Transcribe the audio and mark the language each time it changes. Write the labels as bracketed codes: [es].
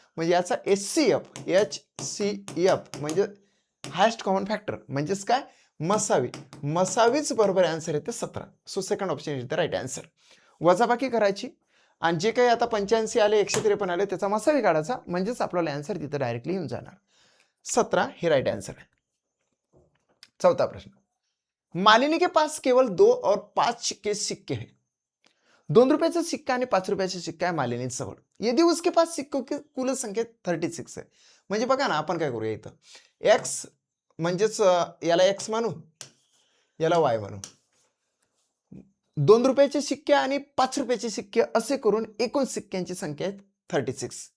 [mr] म्हणजे याचा HCF म्हणजे हायेस्ट कॉमन फॅक्टर, म्हणजेच काय मसावी, मसावीच बरोबर आन्सर येते 17. [en] So second option is the right answer. [mr] वजाबाकी करायची आणि जे काही आता 85 आले 153 आले त्याचा मसावी काढायचा, म्हणजेच आपल्याला आन्सर तिथे डायरेक्टली येऊन जाणार. 17 हे राइट आंसर है. [hi] चौथा प्रश्न, मालिनी के पास केवल 2 और 5 के सिक्के हैं. [mr] 2 रुपयाचा सिक्का आणि 5 रुपयाचा सिक्का आहे मालिनी जवळ. [hi] यदि उसके पास सिक्कों की कुल संख्या 36 [mr] आहे. म्हणजे बघा ना, आपण काय करूया, इथं एक्स म्हणजेच याला एक्स मानू, याला वाय मानू. 2 रुपयाचे सिक्के आणि 5 रुपयाचे सिक्के असे करून एकूण सिक्क्यांची संख्या आहे 36.